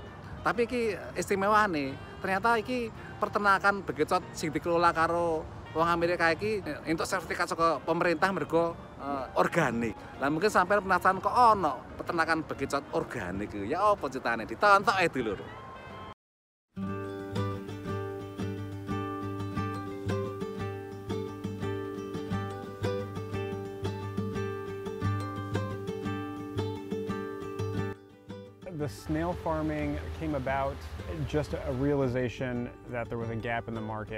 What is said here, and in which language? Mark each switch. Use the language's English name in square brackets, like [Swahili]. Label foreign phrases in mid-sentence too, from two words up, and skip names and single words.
[Javanese] Tapi iki istimewane, ternyata iki peternakan bekicot sing dikelola karo wong Amerika iki entuk sertifikasi saka pemerintah mergo organik. Lah mungkin sampai penasaran kok ono peternakan bekicot organik iki. Ya apa ceritane? Ditontok Dulur. [English] The snail farming came about just a realization that there was a gap in the market.